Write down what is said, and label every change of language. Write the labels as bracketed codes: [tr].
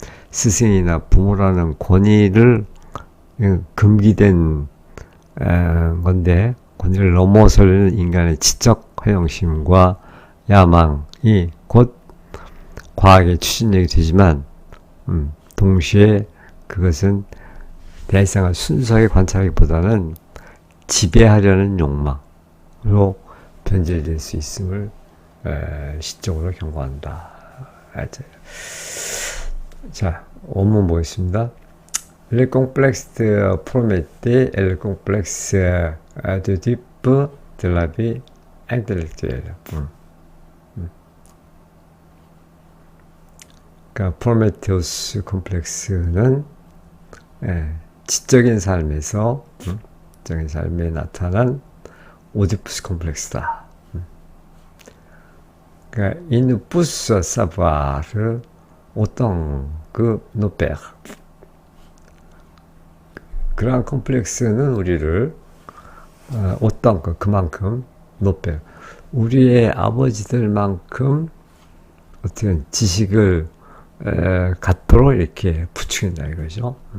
[ko] 스승이나 부모라는 권위를 금기된 건데, 권위를 넘어서는 인간의 지적 허영심과 야망이 곧 과학의 추진력이 되지만, 동시에 그것은 대상을 순수하게 관찰하기보다는 지배하려는 욕망으로 변질될 수 있음을 시적으로 경고한다. 자, 원문 보겠습니다. [fr] Le complexe de Prométhée est le complexe d'Oedipe de la vie intellectuelle. [ko] 그러니까 그러니까 프로메테우스 콤플렉스는 지적인 삶에서 지적인 삶에 나타난 오디푸스 콤플렉스다. 그러니까 [fr] il nous pousse à savoir autant que nos pères. [ko] 그러한 콤플렉스는 우리를 [fr] autant que [ko] 그만큼 [fr] nos pères [ko] 우리의 아버지들만큼 어떤 지식을 갖도록 이렇게 부추긴다 이거죠.